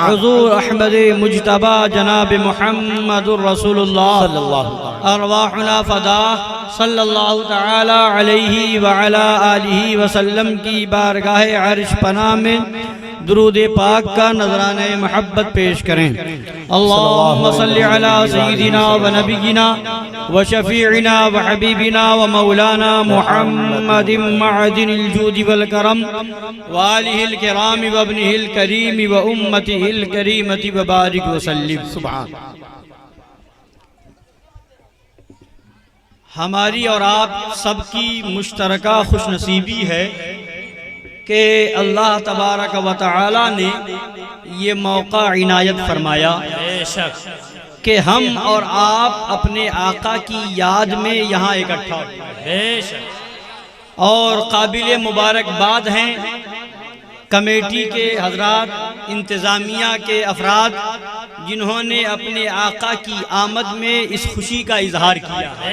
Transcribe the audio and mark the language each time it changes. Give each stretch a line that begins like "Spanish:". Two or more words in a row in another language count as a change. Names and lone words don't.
Urdu: حضور احمد مجتبی جناب محمد رسول اللہ
Arabic: صلی اللہ علیہ ارواحنا فدا صلی اللہ تعالی علیہ وعلا آلہ وسلم
Urdu: کی بارگاہ عرش پناہ میں درود پاک کا نذرانہ محبت پیش کریں.
Arabic: اللہم صلی علی سیدنا و نبینا و شفیعنا و حبیبنا و مولانا محمد معدن الجود والکرم و آلہ الکرام و ابنہ الکریم و امتہ الکریمت و بارک وسلم.
Urdu: سبحان. ہماری اور آپ سب کی مشترکہ خوش نصیبی ہے کہ
Arabic: اللہ تبارک و
Urdu: تعالی نے یہ موقع عنایت فرمایا کہ ہم اور آپ اپنے آقا کی یاد میں یہاں اکٹھا ہوئے، اور قابل مبارکباد ہیں کمیٹی کے حضرات، انتظامیہ کے افراد جنہوں نے اپنے آقا کی آمد میں اس خوشی کا اظہار کیا.